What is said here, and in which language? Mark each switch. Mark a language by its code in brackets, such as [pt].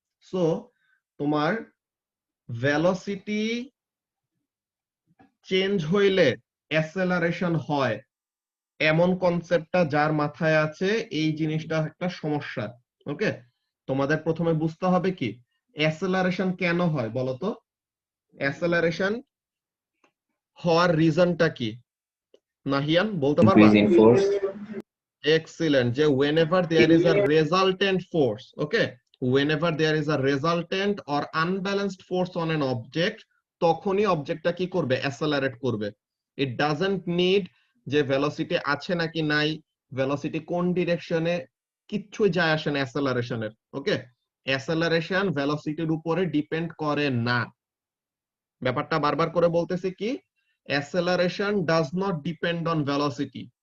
[bn] So তোমার velocity change হইলে অ্যাসেলারেশন হয়, এমন কনসেপ্টটা যার মাথায় আছে, এই জিনিসটা একটা সমস্যা। ওকে, তোমাদের প্রথমে বুঝতে হবে কি অ্যাসেলারেশন কেন হয় বলতো। অ্যাসেলারেশন হওয়ার রিজনটা কি, নাহিয়ান বলতে পারবা? [en] increase in force. Excellent, যে whenever there is a resultant force, okay, whenever there is a resultant or unbalanced force on an object, [bn] তখনই অবজেক্টটা কি করবে, অ্যাসেলারেট করবে। [en] it doesn't need [bn] যে ভেলোসিটি আছে নাকি নাই, ভেলোসিটি কোন ডিরেকশনে, কিচ্ছু যায় আসে না অ্যাসেলারেশনের। ওকে, অ্যাসেলারেশন ভেলোসিটির উপরে ডিপেন্ড করে না। ব্যাপারটা বারবার করে বলতেছি কি, [en] Acceleration does not depend on velocity.